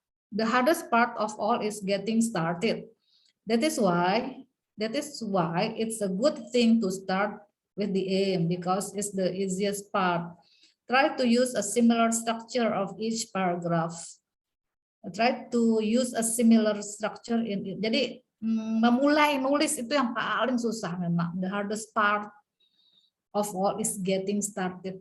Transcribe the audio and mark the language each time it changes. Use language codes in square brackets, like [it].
[en] The hardest part of all is getting started. That is why it's a good thing to start with the aim because it's the easiest part. Try to use a similar structure of each paragraph. Try to use a similar structure in it. [id] Jadi memulai nulis itu yang paling susah memang. [en] The hardest part of all is getting started.